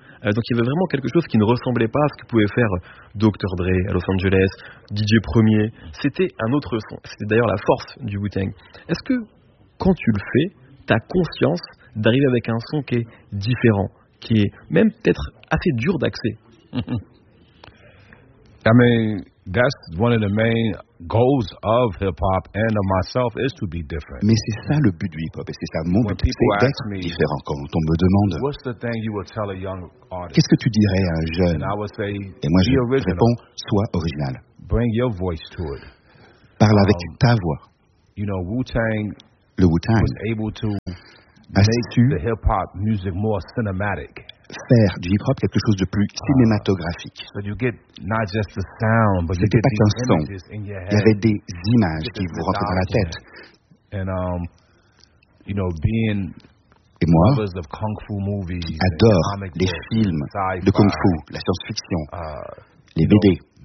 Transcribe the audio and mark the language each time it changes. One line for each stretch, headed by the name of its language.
French: Donc, il y avait vraiment quelque chose qui ne ressemblait pas à ce que pouvait faire Dr. Dre à Los Angeles, DJ Premier. C'était un autre son. C'était d'ailleurs la force du Wu-Tang. Est-ce que, quand tu le fais, tu as conscience d'arriver avec un son qui est différent, qui est même peut-être assez dur d'accès?
English: I mean, that's one of the main goals of hip-hop and of myself is to be different.
French: Mais c'est ça le but du hip-hop, et c'est ça mon but, c'est d'être différent. Quand on me demande,
English: what's the thing you would tell a young artist?
French: Qu'est-ce que tu dirais à un jeune?
English: And I would say,
French: et moi,
English: be
French: je
English: original.
French: Réponds, sois original.
English: Bring your voice to it.
French: Parle avec ta voix.
English: You know, Wu-Tang,
French: le Wu-Tang
English: was able to make the hip-hop music more cinematic.
French: Faire du hip-hop quelque chose de plus cinématographique. C'était pas qu'un son. Il y avait des images qui vous rentraient dans la tête. Et moi, qui adore les films de kung-fu, la science-fiction, les BD.